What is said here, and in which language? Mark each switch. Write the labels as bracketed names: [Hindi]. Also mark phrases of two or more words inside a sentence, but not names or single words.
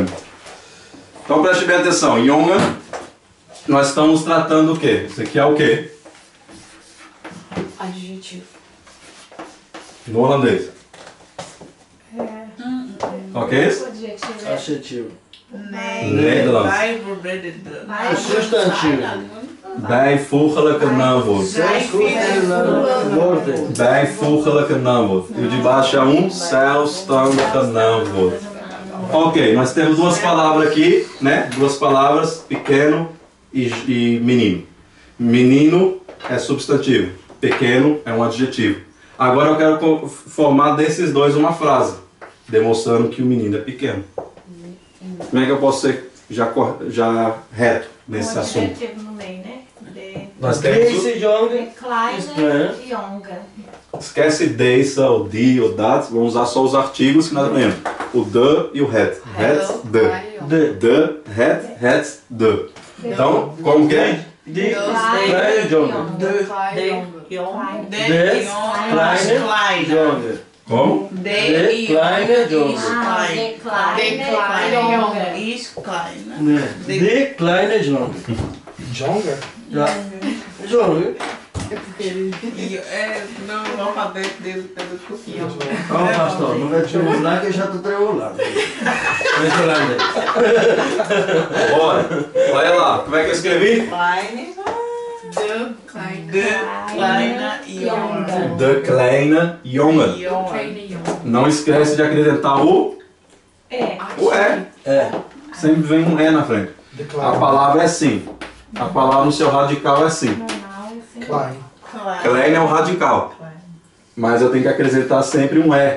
[Portuguese] Então preste bem atenção. Jongen, nós estamos tratando o quê? Isso aqui é o quê? Adjetivo. No holandês. Ok? Adjetivo. Adjetivo. Nederlands. Substantivo. [Dutch] Bijvoeglijke naamwoord. Bijvoeglijke naamwoord. [Portuguese] E o de baixo é um [Dutch] zelfstandige naamwoord. [Portuguese] Ok, nós temos duas palavras aqui, né? Duas palavras, pequeno e menino. Menino é substantivo, pequeno é um adjetivo. Agora eu quero formar desses dois uma frase, demonstrando que o menino é pequeno. Como é que eu posso ser já reto nesse assunto? Adjetivo no meio, né? Nós temos [Dutch] Kleiner e Jonga. [Portuguese] esquece deze, ou die, ou dat, vamos usar só os artigos que nós aprendemos. O de e o het. [Dutch] Het, de. De, het, de. [Portuguese] Então, como que é? [Dutch] De kleine jongen. [Portuguese] Como? [Dutch] De kleine jongen. De kleine jongen. [Portuguese] Jonga? [Dutch] Ja. Jongen. [Portuguese] No alfabeto dele, pelo que eu fiz. Ó, pastor, não vai te mostrar que eu já estou tremulando. Vai holandês. Bora. Olha lá, como é que eu escrevi? [Dutch] De kleine jongen. [Portuguese] Não esquece de acrescentar o E. Sempre vem um E na frente. A palavra é assim. A palavra no seu radical é assim. Klein é o radical. Mas eu tenho que acrescentar sempre um E.